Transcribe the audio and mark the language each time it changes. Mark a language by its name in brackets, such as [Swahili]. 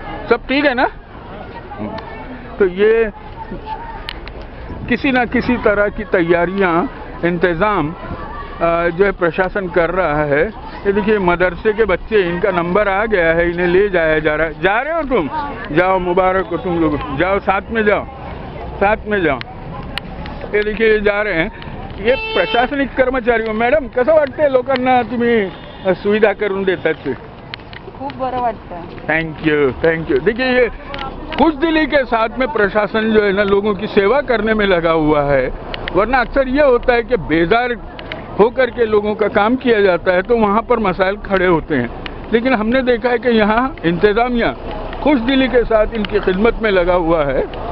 [Hindi] सब ठीक है ना? तो ये किसी ना किसी तरह की तैयारियां, इंतज़ाम जो है प्रशासन कर रहा है। ये देखिए मदरसे के बच्चे, इनका नंबर आ गया है, इन्हें ले जाया जा रहा है। जा रहे हो तुम? जाओ, मुबारक हो तुम लोग, जाओ, साथ में जाओ, साथ में जाओ। हे देखिए ये जा रहे हैं, ये प्रशासनिक कर्मचारी हो. [Marathi] मॅडम कसं वाटतंय लोकांना तुम्ही सुविधा करून देतात ते? खूप बरं वाटतं. [English] Thank you. [Hindi] देखिए ये खुश दिली के साथ में प्रशासन जो है ना लोगों की सेवा करने में लगा हुआ है. वरना अक्सर ये होता है कि बेजार होकर के लोगों का काम किया जाता है तो वहाँ पर मसाइल खड़े होते हैं. लेकिन हमने देखा है कि यहाँ इंतजामिया खुश दिली के साथ इनकी खिदमत में लगा हुआ है.